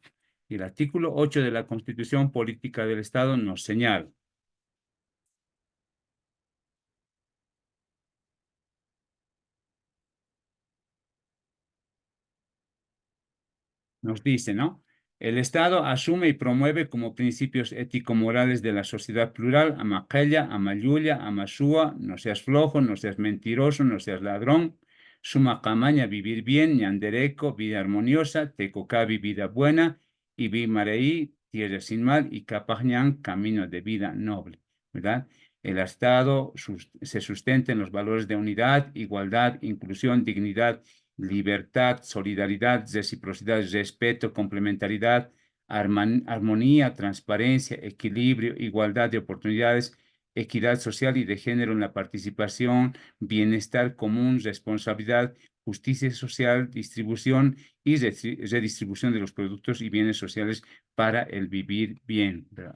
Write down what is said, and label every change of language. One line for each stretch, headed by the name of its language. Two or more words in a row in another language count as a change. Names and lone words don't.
Spanish: Y el artículo 8 de la Constitución Política del Estado nos señala: nos dice, ¿no? El Estado asume y promueve como principios ético-morales de la sociedad plural,
Quechua: amaquella, amayuya, amasúa,
Spanish: no seas flojo, no seas mentiroso, no seas ladrón,
Aymara: suma camaña,
Spanish: vivir bien, ñandereco, vida armoniosa, tecocabi, vida buena, y
Guarani: vi mareí,
Spanish: tierra sin mal, y capañán, camino de vida noble, ¿verdad? El Estado se sustenta en los valores de unidad, igualdad, inclusión, dignidad, libertad, solidaridad, reciprocidad, respeto, complementariedad, armonía, transparencia, equilibrio, igualdad de oportunidades, equidad social y de género en la participación, bienestar común, responsabilidad, justicia social, distribución y redistribución de los productos y bienes sociales para el vivir bien, ¿verdad?